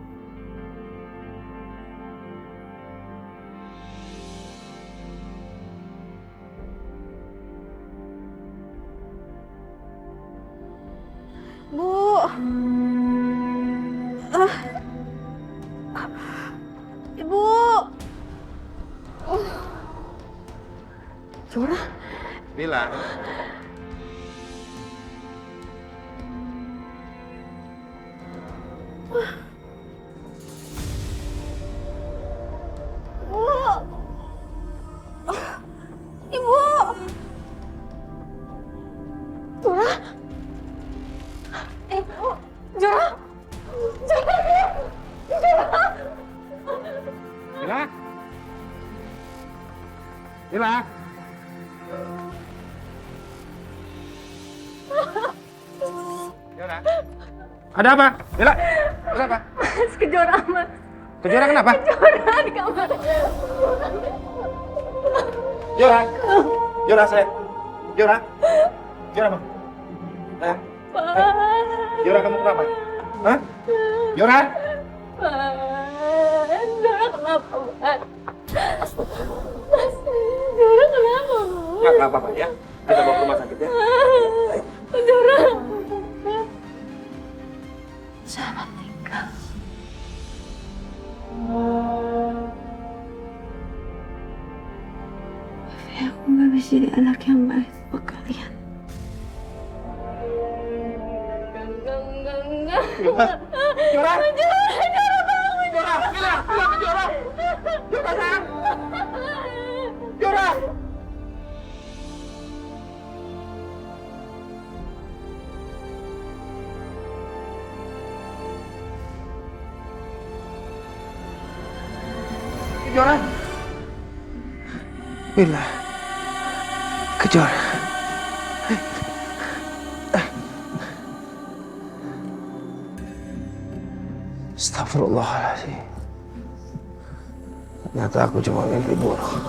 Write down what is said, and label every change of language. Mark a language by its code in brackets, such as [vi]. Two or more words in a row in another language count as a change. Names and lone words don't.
[id] Bu. Ibu. Jora? Wila? Ibu. Jora? Ibu. Jora? Wila? Wila? Kejora? Ada apa? Wila? Ada apa? Mas, Kejora, Mas. Kejora kenapa? Kejora di kamar. Jora? Jora, saya. Jora? Jora, Bang. Sayang. Jora, kamu kenapa? Hah? Jora? Jora kenapa, Mas? Mas, Jora kenapa, Mas? Nggak apa-apa ya. Kita bawa ke rumah sakit ya. Jora. Selamat tinggal. Aku gak bisa jadi anak yang baik buat kalian. Jora? Jora? Jora, bilang ke Jora. Jora, sayang. Jora. Jora. Bila Kejora. Astagfirullahaladzim. Ternyata aku cuma mimpi buruk.